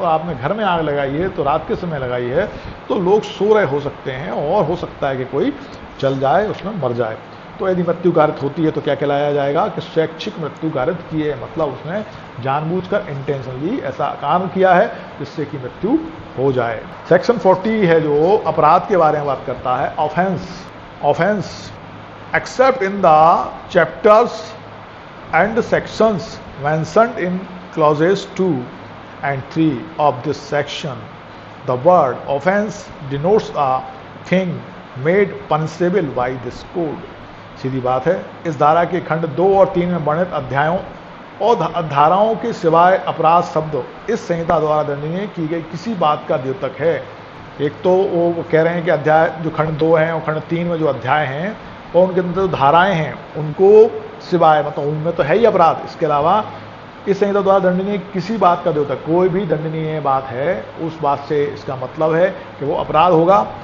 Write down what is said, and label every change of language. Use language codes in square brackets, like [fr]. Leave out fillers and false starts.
[hi] और आपने घर में आग लगाई है तो रात के समय लगाई है, तो लोग सो रहे हो सकते हैं और हो सकता है कि कोई जल जाए, उसमें मर जाए। तो यदि मृत्यु कारित होती है तो क्या कहलाया जाएगा कि स्वैच्छिक मृत्यु कारित की है। मतलब उसने जानबूझकर इंटेंशनली ऐसा काम किया है जिससे कि मृत्यु हो जाए। सेक्शन 40 है जो अपराध के बारे में बात करता है, [en] Offence except in the chapters and sections mentioned in clauses 2 and 3 of this section, the word offense denotes a thing made punishable by this code. [hi] सीधी बात है, इस धारा के खंड 2 और 3 में वर्णित अध्यायों और धाराओं के सिवाय अपराध शब्द इस संहिता द्वारा दंडनीय की गई किसी बात का द्योतक है। एक तो वो कह रहे हैं कि अध्याय जो खंड 2 हैं और खंड 3 में जो अध्याय हैं और उनके अंदर जो धाराएं हैं उनको सिवाय, मतलब उनमें तो है ही अपराध, इसके अलावा इस संहिता द्वारा दंडनीय किसी बात का द्योतक, कोई भी दंडनीय बात है उस बात से इसका मतलब है कि वो अपराध होगा।